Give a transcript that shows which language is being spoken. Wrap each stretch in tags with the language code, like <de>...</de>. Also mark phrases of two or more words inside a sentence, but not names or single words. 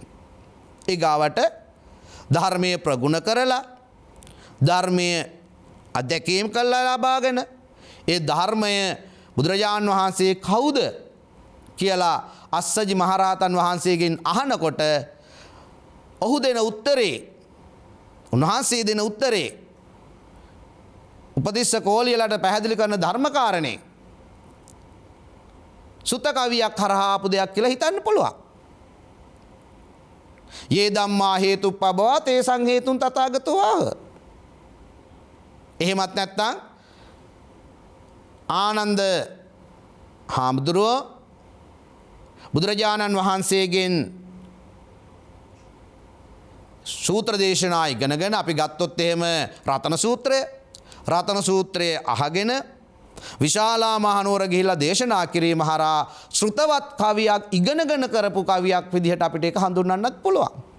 <si>ඒ ගාවට ධර්මයේ ප්‍රගුණ කරලා ධර්මයේ අධ්‍යක්ීම් කළා ලබාගෙන ඒ ධර්මය බුදුරජාන් වහන්සේ කවුද කියලා අස්සජි මහරහතන් වහන්සේගෙන් අහනකොට ඔහු දෙන උත්තරේ උන්වහන්සේ දෙන උත්තරේ උපතිස්ස කෝලියලට පැහැදිලි කරන ධර්මකාරණේ සුත්ත කවියක් හරහා ආපු දෙයක් කියලා හිතන්න පුළුවන්.</si> <pi>යේ ධම්මා හේතුප්පබවා තේසං හේතුන් තථාගතෝ ආහ.</pi> <si>එහෙමත් නැත්නම් ආනන්ද හාමුදුරුවෝ බුදුරජාණන් වහන්සේගෙන් සූත්‍ර දේශනා ඉගෙනගෙන අපි ගත්තොත් එහෙම රතන සූත්‍රය රතන සූත්‍රයේ අහගෙන විශාලා මහනුවර ගිහිල්ලා දේශනා කිරීම හරහා ශ්‍රුතවත් කවියක් ඉගෙනගෙන කරපු කවියක් විදිහට අපිට ඒක හඳුන්වන්නත් පුළුවන්.</si>